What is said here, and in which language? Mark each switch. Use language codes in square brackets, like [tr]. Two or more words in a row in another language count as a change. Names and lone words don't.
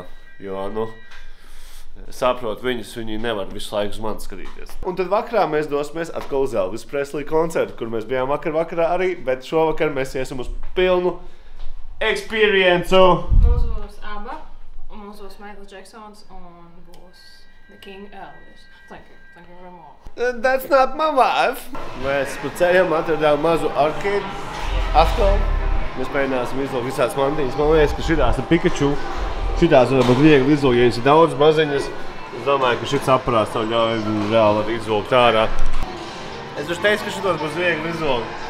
[lv] Jo, nu, saprot viņus, viņi nevar visu laiku uz mani skatīties. Un tad vakarā mēs dosimies atkal uz Elvis Presley koncertu, kur mēs bijām vakarā arī, bet šovakar mēs iesim uz pilnu experience. Mums būs ABBA, un mums būs Michael Jacksons, un būs The King Elvis. [en] Thank you very much. That's not my wife. [lv] Mēs pa ceļam atradām mazu arcade atkal. Mēs mēģināsim izlūkt visādas mantiņas. Man liekas, ka šitās ir Pikachu. Šitās var būt viegli izlūkt, ja viņas ir daudz maziņas. Es domāju, ka šits aparāts tev ļauj reāli izlūkt ārā. Es taču teicu, ka šitos būs viegli izlūkt.